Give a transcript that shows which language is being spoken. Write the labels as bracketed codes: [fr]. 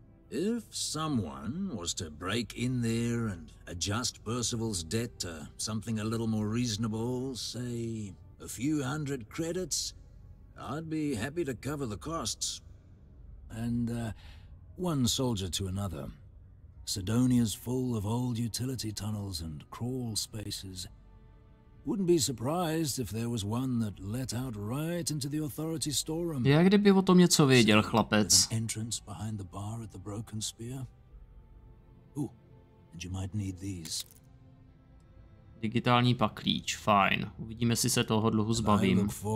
[en] If someone was to break in there and adjust Percival's debt to something a little more reasonable, say a few hundred credits, I'd be happy to cover the costs. And one soldier to another. Sidonia's full of old utility tunnels and crawl spaces. Wouldn't be surprised if there was one that let out right into the authority storeroom. [cs] Jak kdyby o tom něco věděl, chlapec. [en] Entrance behind the bar at the Broken Spear. Ooh, and you might need these. [cs] Digitální paklíč, fajn. Uvidíme, jestli se toho dluhu zbavím.